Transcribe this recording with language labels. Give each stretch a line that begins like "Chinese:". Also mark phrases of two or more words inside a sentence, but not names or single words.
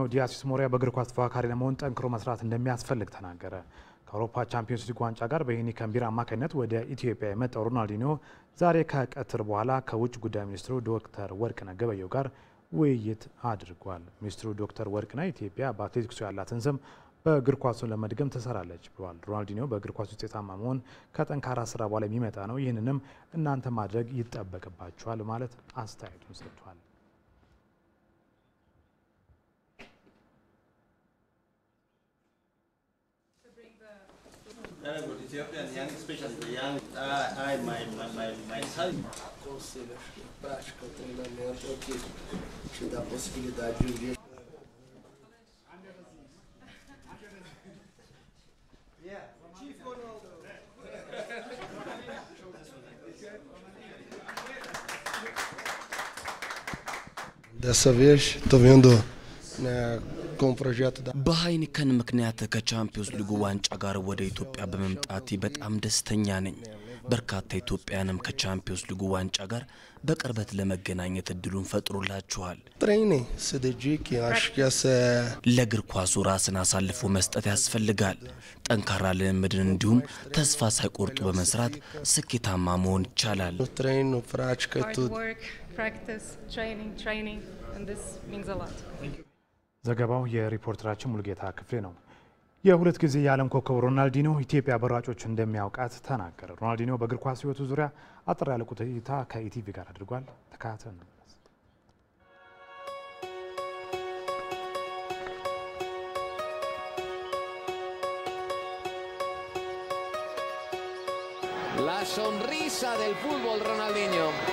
Amharic: ዲያሲስ ሞሪያ በእግር ኳስ ተፎካካሪ ለመሆን ጠንክሮ መስራት እንደሚያስፈልግ ተናገረ። ከአውሮፓ ቻምፒዮንስ ሊግ ዋንጫ ጋር በሄኒ ከምቢራ አማካኝነት ወደ ኢትዮጵያ የመጣው ሮናልዲኒዮ ዛሬ ከቀትር በኋላ ከውጭ ጉዳይ ሚኒስትሩ ዶክተር ወርቅነህ ገበየሁ ጋር ውይይት አድርጓል። ሚኒስትሩ ዶክተር ወርቅነህ ኢትዮጵያ በአትሌቲክሱ ያላትን ስም በእግር ኳሱን ለመድገም ትሰራለች ብለዋል። ሮናልዲኒዮ በእግር ኳስ ውጤታማ መሆን ከጠንካራ ስራ በኋላ የሚመጣ ነው፣ ይህንንም እናንተ ማድረግ ይጠበቅባችኋል ማለት አስተያየቱን ሰጥቷል።
English: Ethiopian young, especially the young, my son.
Portuguese: Conselho prática, treinamento que te dá a possibilidade de um dia. Dessa vez, estou vendo, né, com o projeto da
Amharic: በሃይኒከን ምክንያት ከቻምፒዮንስ ሊግ ዋንጫ ጋር ወደ ኢትዮጵያ በመምጣቴ በጣም ደስተኛ ነኝ። በርካታ ኢትዮጵያንም ከቻምፒዮንስ ሊግ ዋንጫ ጋር በቅርበት ለመገናኘት እድሉን ፈጥሮላችኋል።
Portuguese: treine, se dedique, acho que essa
Amharic: ለእግር ኳሱ ራስን አሳልፎ መስጠት ያስፈልጋል። ጠንካራ ልምምድን እንዲሁም ተስፋ ሳይቆርጡ በመስራት ስኬታማ መሆን ይቻላል።
Portuguese: treino, prática, tudo.
English: Practice, training, and this means a lot.
Amharic: ዘገባው የሪፖርተራችን ሙልጌታ ክፍሌ ነው። የሁለት ጊዜ የዓለም ኮከብ ሮናልዲኒዮ ኢትዮጵያ በሯጮች እንደሚያውቃት ተናገረ። ሮናልዲኒዮ በእግር ኳስ ሕይወቱ ዙሪያ አጠር ያለ ቆይታ ከኢቲቪ ጋር አድርጓል። ተከታተሉ።
Spanish: La sonrisa del fútbol Ronaldinho.